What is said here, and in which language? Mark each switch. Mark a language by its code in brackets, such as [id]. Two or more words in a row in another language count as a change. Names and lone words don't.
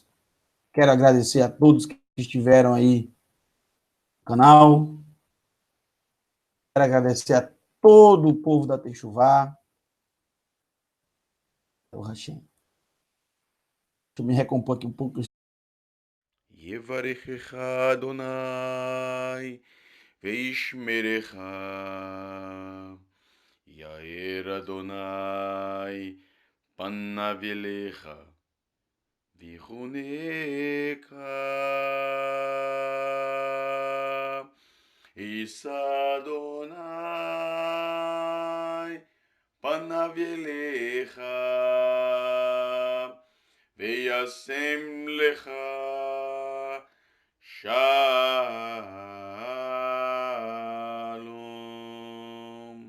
[pt] Quero agradecer a todos que estiveram aí no canal. Quero agradecer a todo o povo da Techuvá. Deixa eu me recompor aqui um pouco. [he] יברכך אדוני וישמרך, יאר אדוני פניו אליך ויחונך, יישא אדוני פניו אליך וישם לך Shalom.